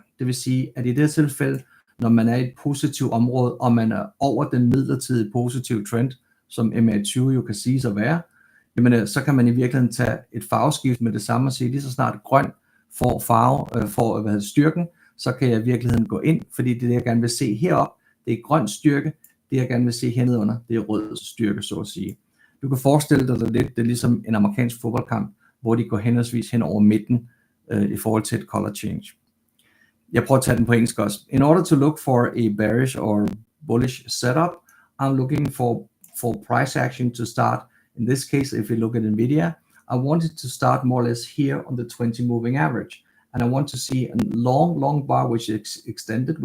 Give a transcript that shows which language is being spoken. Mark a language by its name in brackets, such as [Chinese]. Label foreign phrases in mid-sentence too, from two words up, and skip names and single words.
[Danish] Det vil sige, at i det tilfælde, når man er i et positivt område, og man er over den midlertidige positive trend, som MA20 jo kan siges at være, jamen, så kan man i virkeligheden tage et farveskift med det samme og sige, lige så snart grøn får farve, får styrken, så kan jeg i virkeligheden gå ind, fordi det jeg gerne vil se heroppe, det er grøn styrke, det jeg gerne vil se hernede under, det er rød styrke, så at sige. Du kan forestille dig det lidt, det er ligesom en amerikansk fodboldkamp, hvor de går henholdsvis hen over midten i forhold til et [English] color change. [Danish] Jeg prøver at tage den på engelsk også. [English] In order to look for a bearish or bullish setup, I'm looking for price action to start. In this case, if you look at Nvidia, I want it to start more or less here on the 20 moving average. And I want to see a long bar which is extended.